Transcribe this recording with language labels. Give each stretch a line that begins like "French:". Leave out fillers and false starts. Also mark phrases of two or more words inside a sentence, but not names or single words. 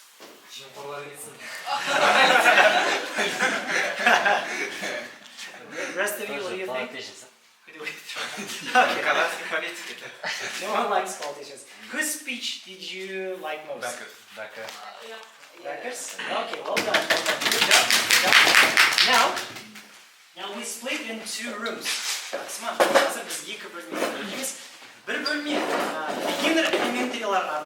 English: The rest of you, what do you think? Who do we throw out? No one likes politicians. Whose speech did you like most? Becker's? Okay, well done. Good job. Now we split in 2 rooms.
Kazakh: Қазір біз 2 бөлмеге бөлеміз. Bir bölme
English: beginner elementary